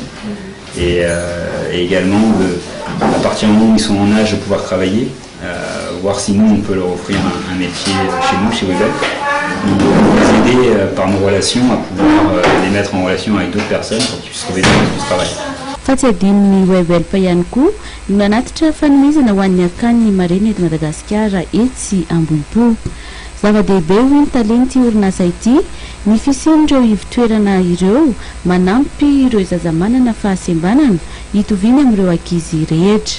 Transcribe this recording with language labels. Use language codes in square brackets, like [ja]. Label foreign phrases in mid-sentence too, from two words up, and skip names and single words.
[fr] Et également, à partir du moment où ils sont en âge de pouvoir travailler, voir si nous on peut leur offrir un métier chez nous, chez Webhelp, ou les aider par nos relations à pouvoir les mettre en relation avec d'autres personnes pour qu'ils puissent trouver des postes de travail. [mg] Fa tsy adin'ny Webhelp ihany koa no nanatitra fanomezana ho an'ny akan'ny marena eto Madagasikara etsy Ambohipo. Zava-dehibe hoy ny talenty orinasa ity ny fisian'ireo ivitoerana ireo manampy ireo zaza manana fahasembanana hitoviny amin'ireo ankizy rehetra.